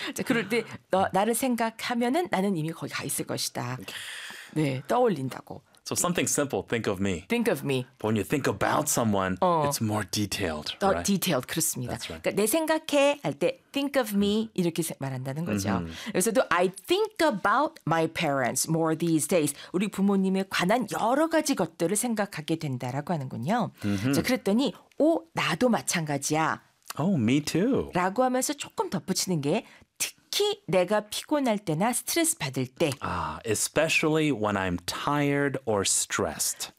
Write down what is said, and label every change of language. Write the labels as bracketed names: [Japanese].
[Korean] 자, 그럴 때 나를 생각하면은 나는 이미 거기 가 있을 것이다. 네, 떠올린다고. [English] So something simple, think of me. Think of me. But when you think about someone, it's more detailed, the [Korean] Detailed, 그렇습니다. [English] That's right. [Korean] 그러니까 내 생각해 할 때 [English] think of me [Korean] 이렇게 말한다는 거죠. 그래서도 [English] I think about my parents more these days. [Korean] 우리 부모님에 관한 여러 가지 것들을 생각하게 된다라고 하는군요. 자, 그랬더니 오, 나도 마찬가지야. [English] Oh, me too. [Korean] 라고 하면서 조금 덧붙이는 게 특히 내가 피곤할 때나 스트레스 받을 때. [English] Especially when I'm tired or stressed.